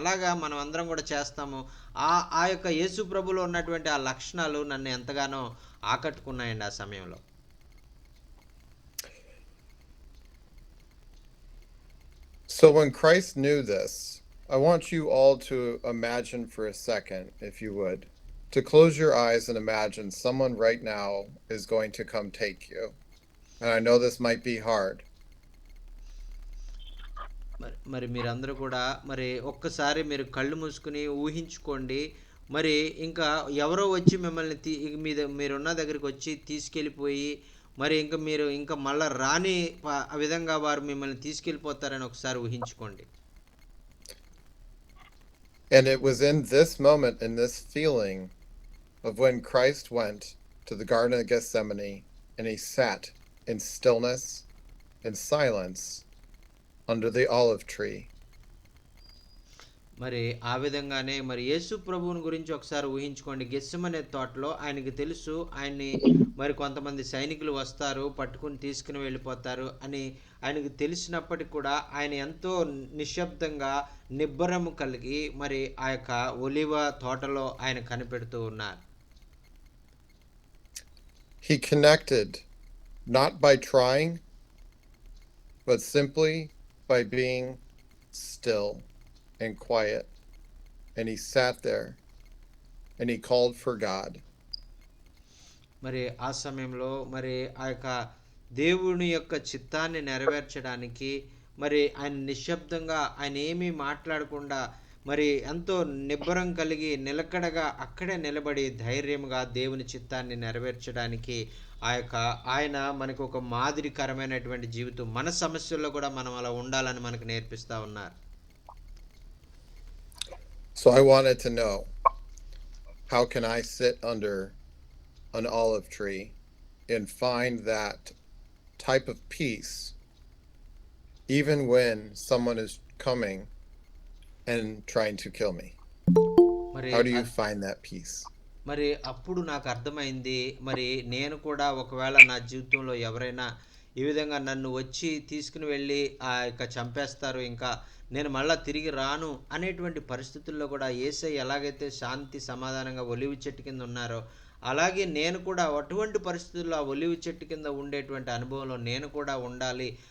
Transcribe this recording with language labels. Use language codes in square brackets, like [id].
[te] అలాగా మనం అందరం కూడా చేస్తాము. ఆ యొక్క యేసు ప్రభులో ఉన్నటువంటి ఆ లక్షణాలు నన్ను ఎంతగానో ఆకట్టుకున్నాయండి ఆ సమయంలో. [en] So when Christ knew this, I want you all to imagine for a second, if you would, to close your eyes and imagine someone right now is going to come take you. And I know this might be hard. [te] మరి మీరందరూ కూడా మరి ఒక్కసారి మీరు కళ్ళు మూసుకుని ఊహించుకోండి. మరి ఇంకా ఎవరో వచ్చి మిమ్మల్ని మీరున్న దగ్గరికి వచ్చి తీసుకెళ్ళిపోయి, మరి మీరు ఇంకా మళ్ళా రాని ఆ విధంగా వారు మిమ్మల్ని తీసుకెళ్ళిపోతారని ఒకసారి ఊహించుకోండి. [en] And it was in this moment, in this feeling of when Christ went to the Garden of Gethsemane and he sat in stillness and silence under the olive tree. [te] మరి ఆ విధంగానే మరి యేసు ప్రభువుని గురించి ఒకసారి ఊహించుకోండి. గెత్సెమనే తోటలో ఆయనకి తెలుసు, ఆయన్ని మరి కొంతమంది సైనికులు వస్తారు, పట్టుకుని తీసుకుని వెళ్ళిపోతారు అని ఆయనకు తెలిసినప్పటికి కూడా ఆయన ఎంతో నిశ్శబ్దంగా, నిబ్బరము కలిగి మరి ఆ యొక్క ఒలివ తోటలో ఆయన కనిపెడుతూ ఉన్నారు. [en] He connected not by trying, but simply by being still and quiet. And he sat there and he called for God. [te] మరి ఆ సమయంలో మరి ఆ యొక్క దేవుని యొక్క చిత్తాన్ని నెరవేర్చడానికి మరి ఆయన నిశ్శబ్దంగా, ఆయన ఏమీ మాట్లాడకుండా మరి ఎంతో నిబ్బరం కలిగి నిలకడగా అక్కడే నిలబడి ధైర్యంగా దేవుని చిత్తాన్ని నెరవేర్చడానికి ఆయన మనకు ఒక మాదిరికరమైనటువంటి జీవితం, మన సమస్యల్లో కూడా మనం అలా ఉండాలని మనకు నేర్పిస్తా ఉన్నారు. [en] So I wanted to know, how can I sit under an olive tree and find that type of peace even when someone is coming and trying to kill me? How do you find that peace? [te] మరి అప్పుడు నాకు అర్థమైంది, మరి నేను కూడా ఒకవేళ నా జీవితంలో ఎవరైనా ఈ విధంగా నన్ను వచ్చి తీసుకుని వెళ్ళి చంపేస్తారు, ఇంకా నేను మళ్ళా తిరిగి రాను అనేటువంటి పరిస్థితుల్లో కూడా యేసయ్య ఎలాగైతే శాంతి సమాధానంగా ఒలివ చెట్టు కింద ఉన్నారో, అలాగే నేను కూడా అటువంటి పరిస్థితుల్లో ఆ ఒలివ చెట్టు కింద ఉండేటువంటి అనుభవంలో నేను కూడా ఉండాలి.